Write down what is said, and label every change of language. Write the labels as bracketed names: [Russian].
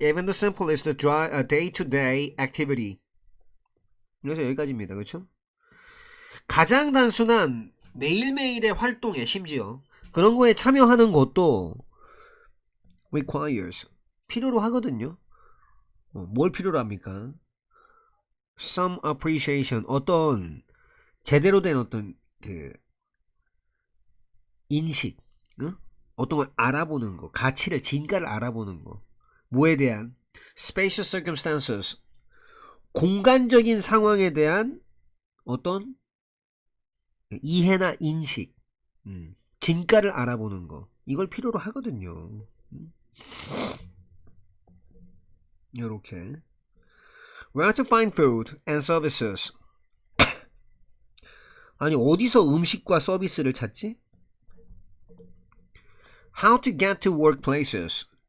[English] Even the simplest day-to-day activity. [Korean] 그래서 여기까지입니다. 그렇죠? 가장 단순한 매일매일의 활동에 심지어 그런 거에 참여하는 것도 requires. 필요로 하거든요. 뭘 필요로 합니까? [English] Some appreciation. [Korean] 어떤 제대로 된 어떤 그 인식. 어떤 걸 알아보는 거, 가치를, 진가를 알아보는 거. 뭐에 대한? Spatial circumstances. 공간적인 상황에 대한 어떤 이해나 인식, 진가를 알아보는 거. 이걸 필요로 하거든요. 이렇게. [English] Where to find food and services. [Korean] 아니 어디서 음식과 서비스를 찾지? [English] How to get to workplaces.